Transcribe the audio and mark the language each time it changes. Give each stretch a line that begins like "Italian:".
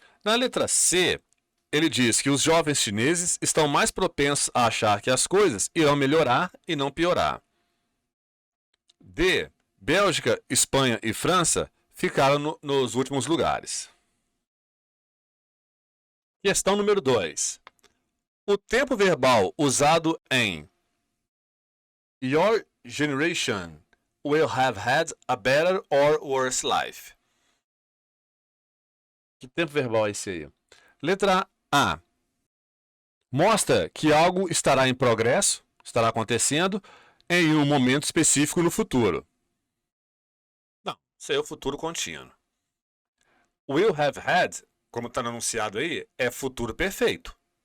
Portuguese: Na letra C, ele diz que os jovens chineses estão mais propensos a achar que as coisas irão melhorar e não piorar. D. Bélgica, Espanha e França ficaram nos últimos lugares. Questão número 2. O tempo verbal usado em
English: Your generation will have had a better or worse life.
Portuguese: Que tempo verbal é esse aí? Letra A. Mostra que algo estará em progresso, estará acontecendo em um momento específico no futuro. Não, isso aí é o futuro contínuo. Will have had, como está anunciado aí, é futuro perfeito.